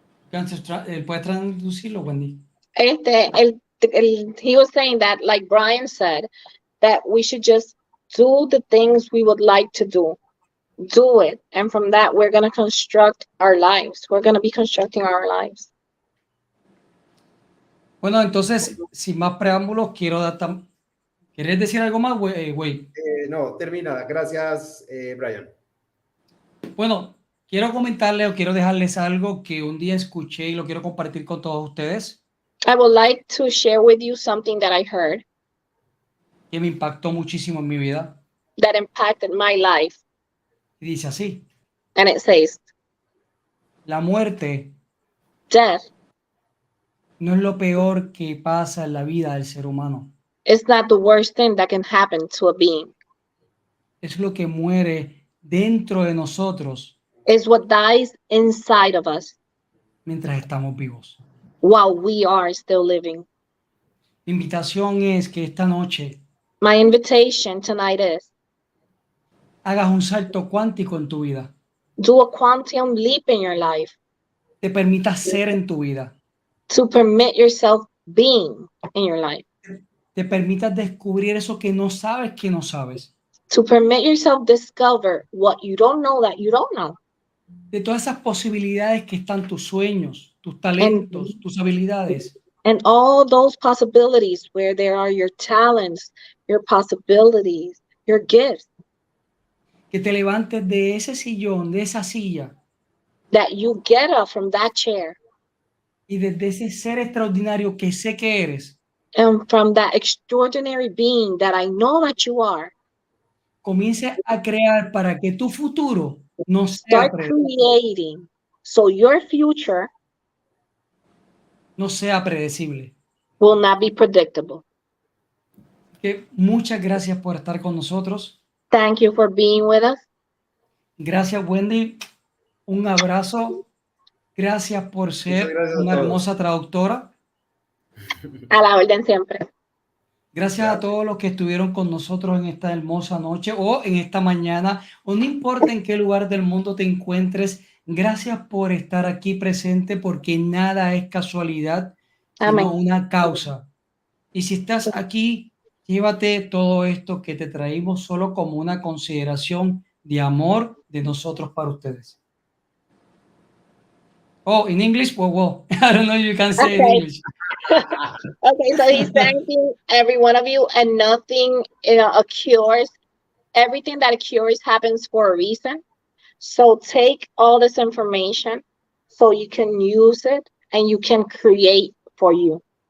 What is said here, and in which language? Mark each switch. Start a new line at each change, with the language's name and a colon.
Spanish: ¿Puedes traducirlo, Wendy?
English: He was saying that, like Bryan said, that we should just do the things we would like to do it, and from that we're going to construct our lives. We're going to be constructing our lives.
Spanish: Bueno, entonces, sin más preámbulos, ¿quieres decir algo más, güey? No, termina. Gracias, Bryan. Bueno, quiero comentarles o quiero dejarles algo que un día escuché y lo quiero compartir con todos ustedes.
English: I would like to share with you something that I heard
Spanish: Que me impactó muchísimo en mi vida.
English: that impacted my life.
Spanish: Y dice así:
English: And it says,
Spanish: la muerte
English: death
Spanish: no es lo peor que pasa en la vida del ser humano.
English: is not the worst thing that can happen to a being.
Spanish: Es lo que muere dentro de nosotros.
English: It's what dies inside of us
Spanish: Mientras estamos vivos.
English: while we are still living.
Spanish: La invitación es que esta noche
English: My invitation tonight is,
Spanish: hagas un salto cuántico en tu vida.
English: do a quantum leap in your life.
Spanish: Te permitas ser en tu vida.
English: To permit yourself being in your life.
Spanish: Te permitas descubrir eso que no sabes que no sabes.
English: To permit yourself discover what you don't know that you don't know.
Spanish: De todas esas posibilidades que están tus sueños, tus talentos, tus habilidades.
English: And all those possibilities where there are your talents, your possibilities, your gifts.
Spanish: que te levantes de ese sillón, de esa silla,
English: that you get up from that chair,
Spanish: y desde ese ser extraordinario que sé que eres,
English: and from that extraordinary being that I know that you are,
Spanish: comiences a crear para que tu futuro no sea
English: start
Spanish: predecible.
English: creating so your future
Spanish: No sea predecible.
English: will not be predictable.
Spanish: Que muchas gracias por estar con nosotros.
English: Thank you for being with us.
Spanish: Gracias, Wendy. Un abrazo. Gracias por ser gracias a una todos. hermosa traductora. A la orden siempre. Gracias a todos los que estuvieron con nosotros en esta hermosa noche o en esta mañana, o no importa en qué lugar del mundo te encuentres. Gracias por estar aquí presente, porque nada es casualidad, sino Amén. una causa. Y si estás aquí, llévate todo esto que te traímos solo como una consideración de amor de nosotros para ustedes.
English: Oh, in English? Well, I don't know if you can say in English. Okay, so he's thanking every one of you, and nothing occurs. Everything that occurs happens for a reason. So take all this information so you can use it and you can create for you.